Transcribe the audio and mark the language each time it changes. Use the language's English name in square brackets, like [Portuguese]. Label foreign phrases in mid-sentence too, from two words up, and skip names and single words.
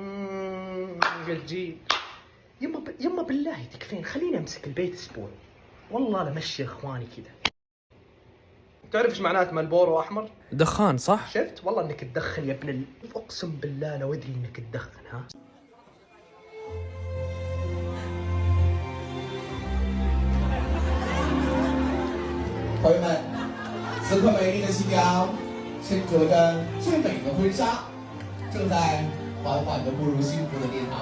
[Arabic] الجيل. يما بالله تكفين، خليني امسك البيت اسبوع والله لمشي اخواني كذا. تعرف ايش معنات مالبورو احمر؟ دخان صح؟ شفت؟ والله انك تدخن يا ابن اقسم بالله لو ادري انك تدخن. ها [Chinese] 朋友们，此刻美丽的新娘身着着最美的婚纱，正在缓缓地步入幸福的殿堂。